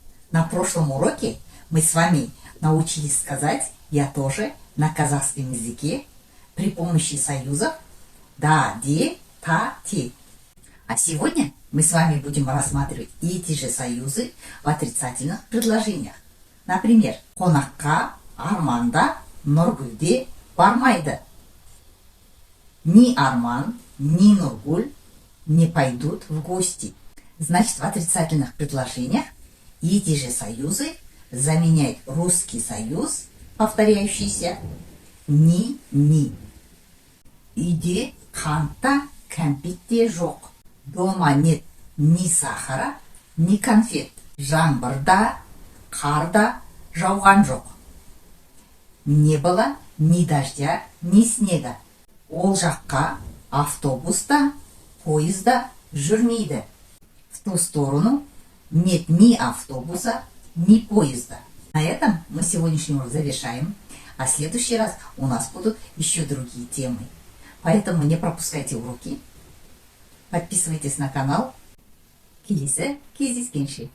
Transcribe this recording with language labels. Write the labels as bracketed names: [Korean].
[Russian] На прошлом уроке мы с вами научились сказать «я тоже» на казахском языке при помощи союзов «да», «де», «та», «те». А сегодня мы с вами будем рассматривать эти же союзы в отрицательных предложениях. [Kazakh] Например, «Қонаққа Арманда Нұргүлде бармайды». [Russian] Ни Арман, ни Нургуль не пойдут в гости. Значит, в отрицательных предложениях эти же союзы заменяют русский союз, повторяющийся ни. [Kazakh] Үйде қанта кәмпитте жоқ. [Russian] Дома нет ни сахара, ни конфет. [Kazakh] Жаңбырда, қарда жауған жоқ. [Russian] Не было ни дождя, ни снега. [Kazakh] Ол жаққа автобуста, поезда жүрмейді. [Russian] В ту сторону нет ни автобуса, ни поезда. На этом мы сегодняшний урок завершаем, а в следующий раз у нас будут еще другие темы. Поэтому не пропускайте уроки. Подписывайтесь на канал. [Kazakh] Келесі кездескенше.